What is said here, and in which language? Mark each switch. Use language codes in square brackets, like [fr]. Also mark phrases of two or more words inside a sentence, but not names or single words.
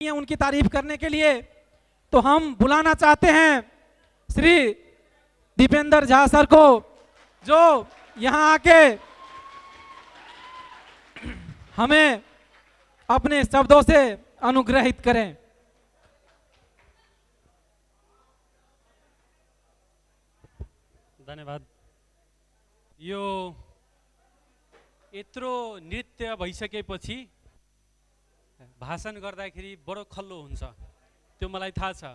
[hi] उनकी तारीफ करने के लिए, तो हम बुलाना चाहते हैं श्री दीपेंद्र झा सर को, जो यहाँ आके हमें अपने शब्दों से अनुग्रहित करें। धन्यवाद। [ne] यो यत्रो नृत्य भइसकेपछि भाषण गर्दाखेरि बडो खल्लो हुन्छ, त्यो मलाई थाहा छ।